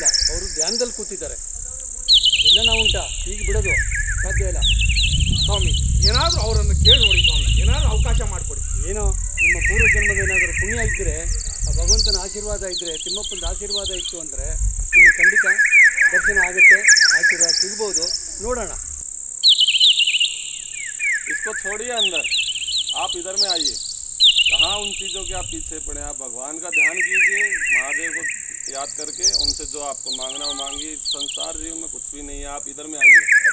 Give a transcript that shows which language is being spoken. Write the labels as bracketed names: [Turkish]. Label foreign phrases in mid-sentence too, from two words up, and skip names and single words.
[Kannada] ಅವರು ಧ್ಯಾನದಲ್ಲಿ ಕೂತಿದ್ದಾರೆ. ಎಲ್ಲ ನಾವು ಉಂಟಾ ಈಗ ಬಿಡೋದು ಸಾಧ್ಯ ಇಲ್ಲ ಸ್ವಾಮಿ. ಏನಾದರೂ ಅವರನ್ನು ಕೇಳಿ ನೋಡಿ ಸ್ವಾಮಿ, ಏನಾದರೂ ಅವಕಾಶ ಮಾಡಿಕೊಡಿ. ಏನೋ ನಿಮ್ಮ ಪೂರ್ವ ಜನ್ಮದ ಏನಾದರೂ ಪುಣ್ಯ ಇದ್ದರೆ, ಆ ಭಗವಂತನ ಆಶೀರ್ವಾದ ಇದ್ದರೆ, ತಿಮ್ಮಪ್ಪನ ಆಶೀರ್ವಾದ ಇತ್ತು ಅಂದರೆ ನಿಮಗೆ ಖಂಡಿತ ದರ್ಶನ ಆಗುತ್ತೆ, ಆಶೀರ್ವಾದ ಸಿಗ್ಬೋದು. ನೋಡೋಣ. [Hindi] इसको छोड़िए अंदर, आप इधर में आइए. कहाँ उन चीज़ों के आप पीछे पड़े? आप भगवान का ध्यान कीजिए, महादेव को याद करके उनसे जो आपको मांगना हो मांगिए. संसार जीवन में कुछ भी नहीं है. आप इधर में आइए.